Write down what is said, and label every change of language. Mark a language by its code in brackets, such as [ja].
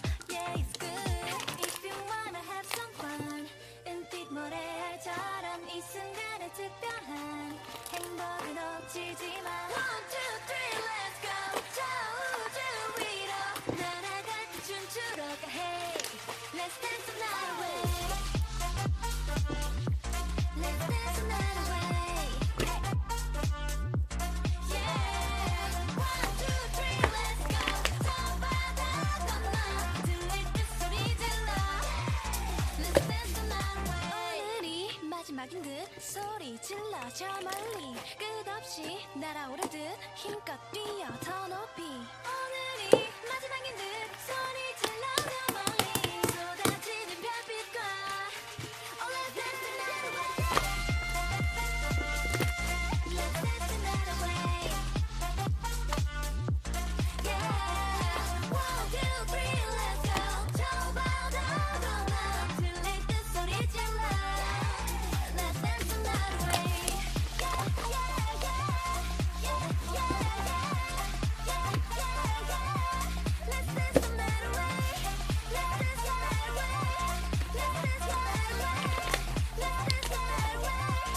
[en] Yeah, it's good if you wanna have some fun. [ko] 은빛 모래알처럼 이 순간의 특별한 행복을 놓치지 마. [en] One, two, three, let's go. [ko] 저 우주 위로 날아갈 때 춤추러 가. [en] Hey, let's dance the night away. Let's dance the night away. Yeah. One, two, three, let's go. [ko] 저 바다 건너 들릴 때 소리 질러. [en] Let's dance the night away. [ko] 오늘이 마지막인 듯 소리 질러 저 멀리 끝없이 날아오르듯 힘껏 뛰어 더 높이. 오늘이 마지막인 듯 소리 질러 저 멀리 쏟아지는 별빛과. [en] Oh, let's dance the night away. Let's dance the night away. Yeah. One, two, three, let's go. [ko] 저 바다로 나 들릴 때 소리 질러. [en] Let's dance the night away. Yeah, yeah, yeah. Yeah, yeah, yeah. Yeah, yeah, yeah. Let's dance the night away. Let's dance the night away. Let's dance the night away. Let's dance the night away.